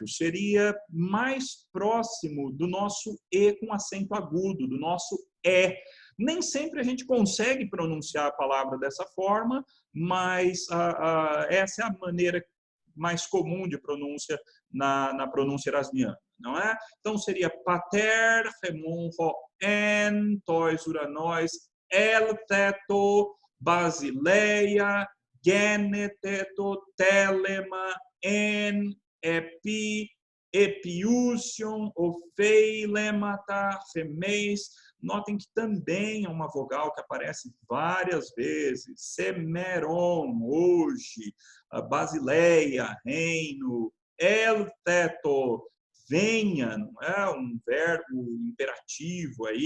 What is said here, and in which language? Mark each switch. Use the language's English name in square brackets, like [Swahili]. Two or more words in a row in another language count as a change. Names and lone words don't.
[Portuguese] Seria mais próximo do nosso E com acento agudo, do nosso E. Nem sempre a gente consegue pronunciar a palavra dessa forma, mas essa é a maneira mais comum de pronúncia na pronúncia erasmiana, não é? Então seria pater, [Greek] ἡμῶν, ὁ, ἐν, τοῖς, οὐρανοῖς, ἐλ, θέτω, βασιλεία, γενηθήτω, θέλημα, ἐν, ἐπὶ, ἐπιούσιον, ὀφει, λήματα, ἡμεῖς. [Portuguese] Notem que também é uma vogal que aparece várias vezes. Semeron, hoje. Basileia, reino. [Greek] Ἐλ θέτω, [Portuguese] venha, não é? Um verbo imperativo aí.